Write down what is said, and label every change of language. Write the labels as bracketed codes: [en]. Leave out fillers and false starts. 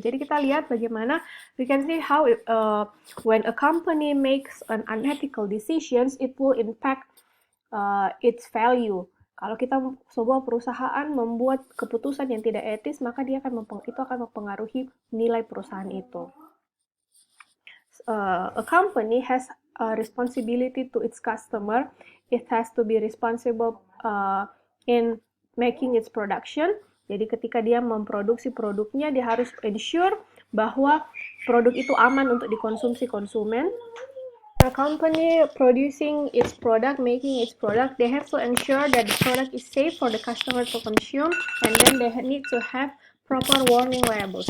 [id] Jadi kita lihat bagaimana [en] we can see how when a company makes an unethical decisions, it will impact its value. [id] Kalau kita sebuah perusahaan membuat keputusan yang tidak etis, maka itu akan mempengaruhi nilai perusahaan itu. [en] A company has a responsibility to its customer. It has to be responsible in making its production. [id] Jadi ketika dia memproduksi produknya, dia harus ensure bahwa produk itu aman untuk dikonsumsi konsumen. [en] A company producing its product, making its product, they have to ensure that the product is safe for the customer to consume, and then they need to have proper warning labels.